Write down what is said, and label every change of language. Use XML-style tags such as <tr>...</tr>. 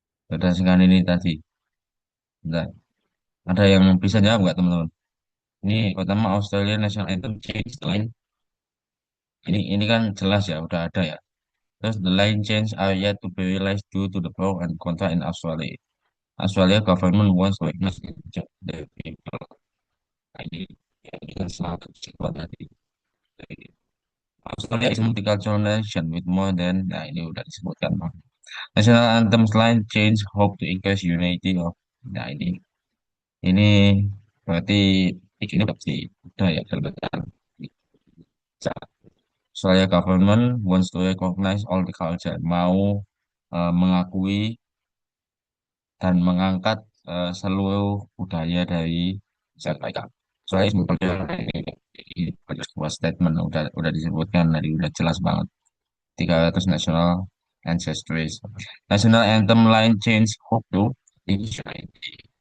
<id>Berdasarkan ini tadi, bentar. Ada yang bisa jawab nggak teman-teman? Ini pertama</id> <en>Australia National Anthem change line.</en> <id>Ini kan jelas ya, udah ada ya.</id> <en>Terus the line change are yet to be realized due to the pro and contra in Australia. Australia government wants to witness the people.</en> <id>Nah, ini kan selalu cepat tadi.</id> <en>Australia is a multicultural nation with more than,</en> <id>nah ini udah disebutkan.</id> <en>National anthem line change hope to increase unity of,</en> <id>nah ini berarti ini udah pasti udah ya kelihatan.</id> <en>Australia government wants to recognize all the culture,</en> <id>mau mengakui dan mengangkat seluruh budaya dari masyarakat mereka. Soalnya sebetulnya ini ada sebuah statement udah disebutkan tadi udah jelas banget.</id> <en>300 national ancestries. National anthem line change hope to unity.</en>